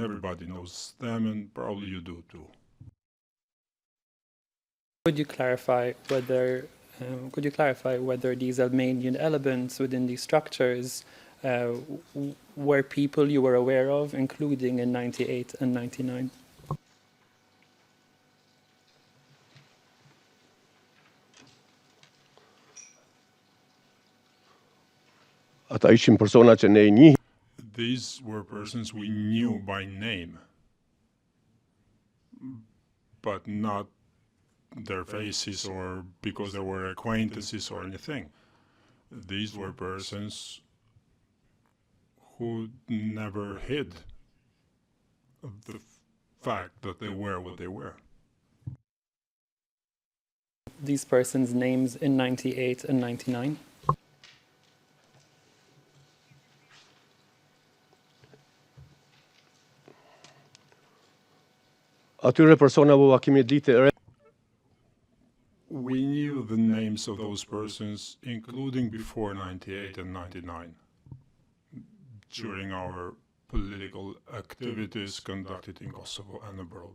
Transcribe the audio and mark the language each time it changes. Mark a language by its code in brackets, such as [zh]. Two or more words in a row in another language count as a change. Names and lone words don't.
[en] Everybody knows them, and probably you do too. Could you clarify whether these Albanian elements within these structures were people you were aware of, including in 98 and 99? [sq] ata ishin persona që ne I njihim. [en] These were persons we knew by name, but not their faces or because they were acquaintances or anything. These were persons who never hid the fact that they were what they were. These persons' names in 98 and 99? [sq] Atyre personave u kemi ditë e re. [en] We knew the names of those persons, including before 98 and 99, during our political activities conducted in Kosovo and abroad.